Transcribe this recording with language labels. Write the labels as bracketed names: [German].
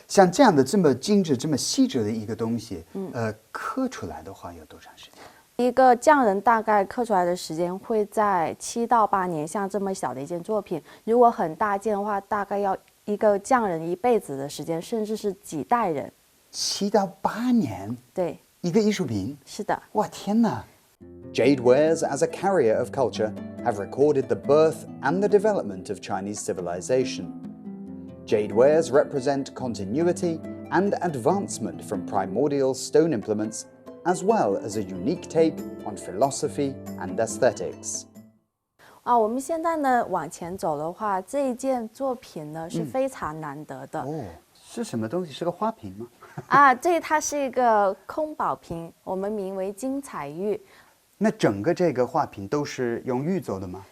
[Chinese] 像这样的这么精致、这么细致的一个东西，刻出来的话要多长时间？一个匠人大概刻出来的时间会在7到8年，像这么小的一件作品，如果很大件的话，大概要一个匠人一辈子的时间，甚至是几代人。 7到8年？对，一个艺术品？是的。哇，天哪！ [English] Jade wares, as a carrier of culture, have recorded the birth and the development of Chinese civilization. Jade wares represent continuity and advancement from primordial stone implements, as well as a unique take on philosophy and aesthetics. [Chinese] 我们现在呢往前走的话，这一件作品呢是非常难得的。是什么东西？是个花瓶吗？它是一个空宝瓶，我们名为金彩玉。那整个这个画瓶都是用玉做的吗？